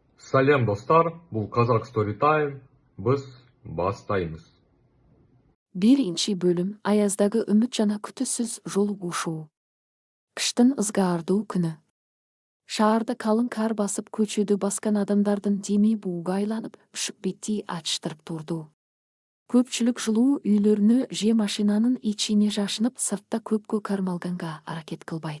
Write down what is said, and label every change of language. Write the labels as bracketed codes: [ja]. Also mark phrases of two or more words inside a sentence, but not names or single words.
[kk] Сәлем достар, бұл Қазақ Story Time, біз бастаймыз. [ky] Биринчи бөлім аяздағы үміт жана күтүсүз жолугушуу. Кыштын ызгаардуу күнү. Шаарда калың кар басып көчөдү баскан адамдардын деми бууга айланып, үшүп бетти ачыштырып турду. Көпчүлүк жылуу үйлөрүнө же машинанын ичине жашынып, сыртта көпкө кармалганга аракет кылбайт.